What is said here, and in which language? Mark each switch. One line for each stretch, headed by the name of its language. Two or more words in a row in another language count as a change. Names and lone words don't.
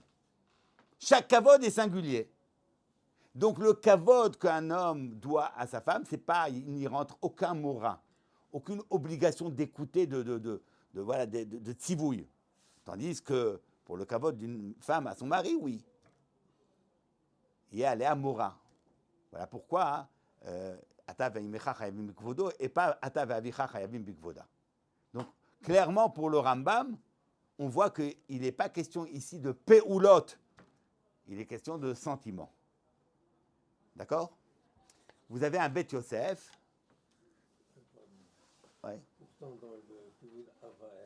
French: Chaque kavod est singulier. Donc le kavod qu'un homme doit à sa femme, c'est pas, il n'y rentre aucun mora, aucune obligation d'écouter de tzivouille. Tandis que pour le kavod d'une femme à son mari, oui. Il y a les mora. Voilà pourquoi
Hebrew: אתה ואמך חייבים בכבודו
French: et pas
Hebrew: אתה ואביך חייבים בכבודה.
French: Donc clairement pour le Rambam, on voit qu'il n'est pas question ici de pe'ulot, il est question de sentiment. D'accord? Vous avez un Bet Yosef. Ouais. Pourtant, dans le Kivud Avraham,